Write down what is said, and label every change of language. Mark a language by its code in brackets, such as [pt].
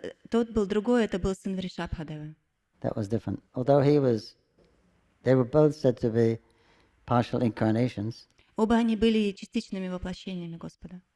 [ru] Тот был другой, это был сын Вришабхадева. [en] That was different. Although they were both said to be partial incarnations. [ru] Оба они были частичными воплощениями Господа.